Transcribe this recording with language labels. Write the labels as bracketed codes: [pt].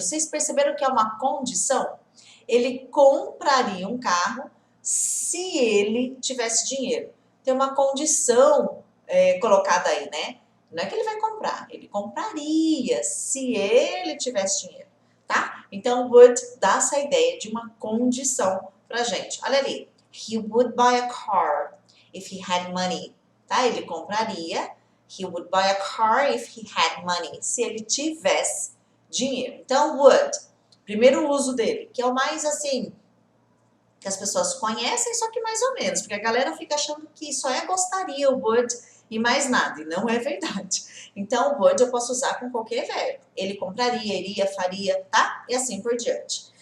[pt] Vocês perceberam que é uma condição? Ele compraria um carro se ele tivesse dinheiro. Tem uma condição colocada aí, né? Não é que ele vai comprar, ele compraria se ele tivesse dinheiro, tá? Então, would dá essa ideia de uma condição pra gente. Olha ali. [en] He would buy a car if he had money, tá? Ele compraria. He would buy a car if he had money. [pt] Se ele tivesse dinheiro. Então, would. Primeiro uso dele, que é o mais assim, que as pessoas conhecem, só que mais ou menos, porque a galera fica achando que só é gostaria o would e mais nada, e não é verdade. Então, o would eu posso usar com qualquer verbo. Ele compraria, iria, faria, tá? E assim por diante.